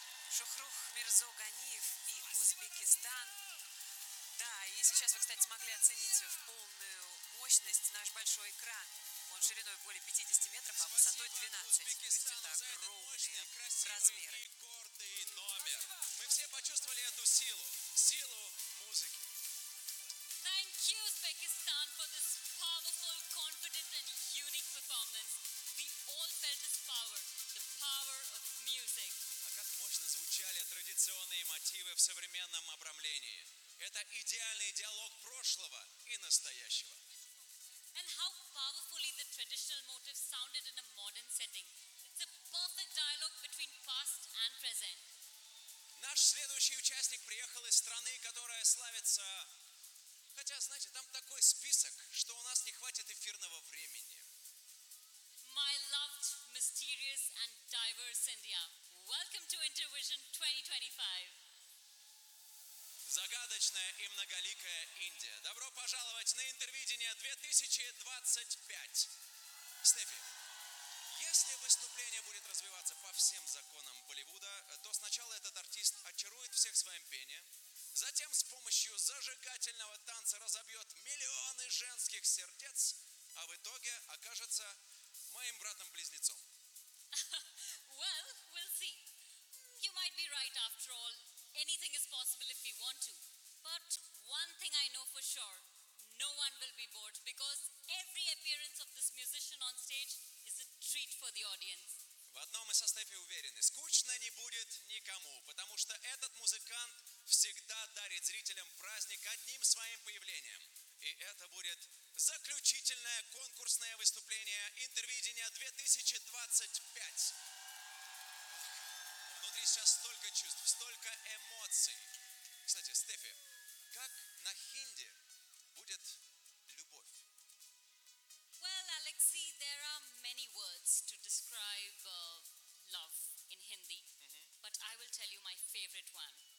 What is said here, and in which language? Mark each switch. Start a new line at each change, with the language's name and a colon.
Russian: Шохрух Мирзоганиев и Узбекистан. Да, и сейчас вы, кстати, смогли оценить в полную мощность наш большой экран. Он шириной более 50 метров, а высотой 12. Узбекистан, то есть это огромные размеры. Гордый номер. Мы все почувствовали эту силу. Силу музыки.
English: Thank you, Uzbekistan, for this powerful, confident and unique performance. We all felt its power. The power of music.
Russian: Как мощно звучали традиционные. традиционные мотивы в современном обрамлении. Это идеальный диалог прошлого и настоящего.
English: And how powerfully the traditional motive sounded in a modern setting. It's a perfect dialogue between past and present.
Russian: Наш следующий участник приехал из страны, которая славится... Хотя, знаете, там такой список, что у нас не хватит эфирного времени.
English: My loved, mysterious and diverse India. Welcome to Intervision 2025.
Russian: Загадочная и многоликая Индия. Добро пожаловать на Интервидение 2025. Стефи, если выступление будет развиваться по всем законам Болливуда, то сначала этот артист очарует всех своим пением, затем с помощью зажигательного танца разобьет миллионы женских сердец, а в итоге окажется... моим братом-близнецом.
English: Well, we'll see. You might be right after all. Anything is possible if we want to. But one thing I know for sure, no one will be bored because every appearance of this musician on stage is a treat for the audience.
Russian: В одном мы со Стефи уверены, скучно не будет никому, потому что этот музыкант всегда дарит зрителям праздник одним своим появлением. И это будет заключительное конкурсное выступление Интервидения 2025. Ох, внутри сейчас столько чувств, столько эмоций. Кстати, Стефи, как на хинди будет любовь?
English: Well, Alexey, there are many words to describe love in Hindi, but I will tell you my favorite one.